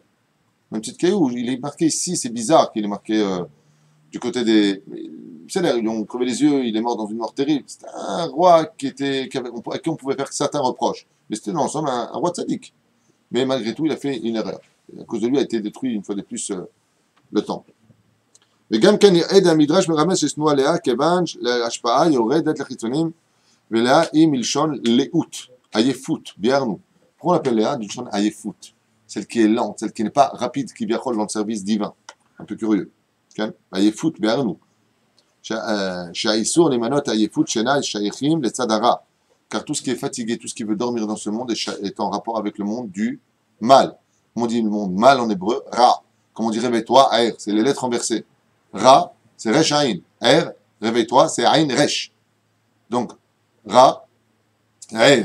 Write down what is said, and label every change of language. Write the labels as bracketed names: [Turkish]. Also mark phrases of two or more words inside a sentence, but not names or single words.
[French] Même Tzidkiyahu, il est marqué ici, c'est bizarre qu'il est marqué du côté des... Vous savez, ils lui ont crevé les yeux, il est mort dans une mort terrible. C'était un roi à qui on pouvait faire certains reproches. Mais c'était dans l'ensemble un roi tzaddik. Mais malgré tout, il a fait une erreur. Et à cause de lui, a été détruit une fois de plus le temple. [Hebrew] וגם כן יעד המדרש מרמז ששנואה לאה כיוון להשפעה יורדת לחיצונים ולאה היא מלשון לאות, עייפות, ביארנו. [French] Pourquoi on l'appelle Léa? Du son עייפות, celle qui est lente, celle qui n'est pas rapide, qui viachol dans le service divin. Un peu curieux. [Hebrew] עייפות, ביארנו. שהאיסור למנות עייפות שינה שייכים לצד הרע. [French] Car tout ce qui est fatigué, tout ce qui veut dormir dans ce monde est en rapport avec le monde du mal. Comme on dit le monde mal en hébreu, ra. Comme on dit réveille-toi, air, c'est les lettres inversées. Ra, c'est [Hebrew] ריש עין. [French] Air, réveille-toi, c'est [Hebrew] עין ריש. [French] Donc, ra, air.